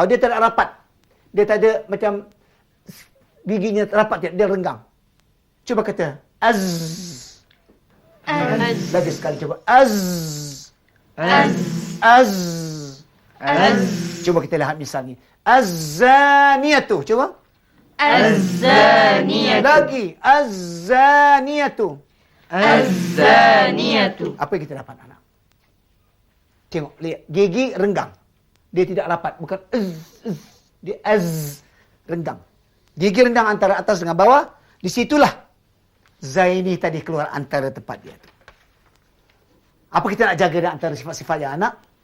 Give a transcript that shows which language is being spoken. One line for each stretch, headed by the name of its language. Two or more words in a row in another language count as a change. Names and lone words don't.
Malay: Dia tak ada rapat. Dia tak ada macam giginya rapat, dia renggang. Cuba kata az. Lagi sekali cuba az. Cuba kita lihat misalnya. Az-zaniyatu. Cuba. Az-zaniyatu. Lagi. Az-zaniyatu. Az-zaniyatu. Apa yang kita dapat anak? Tengok, lihat. Gigi renggang. Dia tidak rapat. Bukan dia renggang. Gigi renggang antara atas dengan bawah. Disitulah Zaini tadi keluar antara tempat dia. Apa kita nak jaga di antara sifat-sifat yang anak?